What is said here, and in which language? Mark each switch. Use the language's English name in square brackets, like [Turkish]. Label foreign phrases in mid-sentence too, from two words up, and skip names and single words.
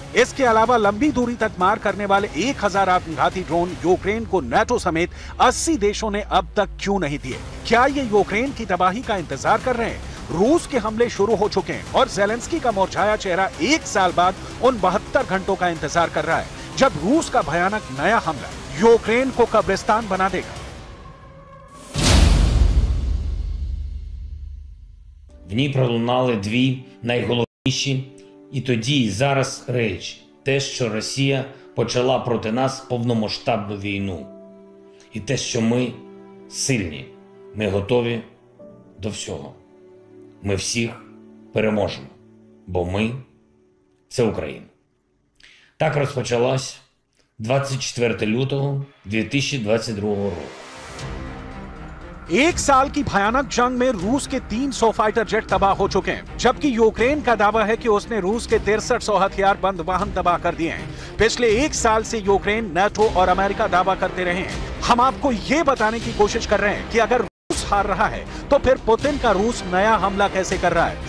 [Hindi] इसके अलावा लंबी दूरी तक मार करने वाले 1000 आत्मघाती ड्रोन यूक्रेन को नाटो समेत 80 देशों ने अब तक क्यों नहीं दिए? क्या ये यूक्रेन की तबाही का इंतजार कर रहे हैं? रूस के हमले शुरू हो चुके हैं और ज़ेलेंस्की का मुरझाया चेहरा एक साल बाद उन 72 घंटों का इंतजार कर रहा है जब रूस का भयानक नया हमला यूक्रेन को कब्रिस्तान बना देगा। [Ukrainian] В ній пролунали дві найголовніші і тоді, і зараз речі. Те, що Росія почала проти нас повномасштабну війну. І те, що ми сильні, ми готові до всього. Ми всіх переможемо, бо ми – це Україна. Так розпочалась 24 лютого 2022 року. [Hindi] एक साल की भयानक जंग में रूस के 300 फाइटर जेट तबाह हो चुके हैं, जबकि यूक्रेन का दावा है कि उसने रूस के 6300 हथियार बंद वाहन तबाह कर दिए हैं। पिछले एक साल से यूक्रेन, नाटो और अमेरिका दावा करते रहे हैं। हम आपको ये बताने की कोशिश कर रहे हैं कि अगर रूस हार रहा है तो फिर पुतिन का रूस नया हमला कैसे कर रहा है।